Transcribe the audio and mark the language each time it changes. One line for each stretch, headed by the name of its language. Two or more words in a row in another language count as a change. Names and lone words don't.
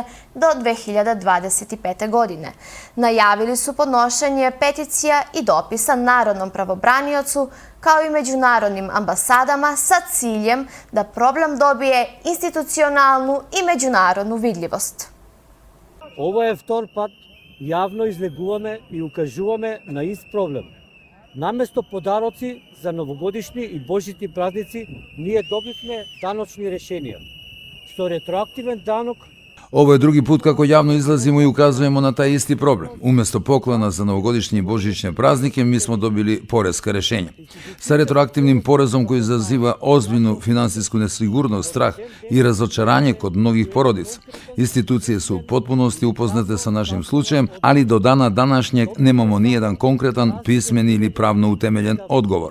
Serbian: do 2025. godine. Najavili su podnošenje peticija i dopisa Narodnom pravobraniocu kao i međunarodnim ambasadama sa ciljem da problem dobije institucionalnu i međunarodnu vidljivost. Ovo je
Macedonian: втор пат јавно излегуваме и укажуваме на ист проблем. Наместо подароци за новогодишни и божити празници, ние добивме даночни решенија. Со ретроактивен данок
Serbian: Ovo je drugi put kako javno izlazimo i ukazujemo na taj isti problem. Umjesto poklona za novogodišnje i božićne praznike, mi smo dobili poreska rešenja. Sa retroaktivnim porezom koji izaziva ozbiljnu finansijsku nesigurnost, strah i razočaranje kod mnogih porodica. Institucije su u potpunosti upoznate sa našim slučajem, ali do dana današnjeg nemamo nijedan konkretan, pismeni ili pravno utemeljen odgovor.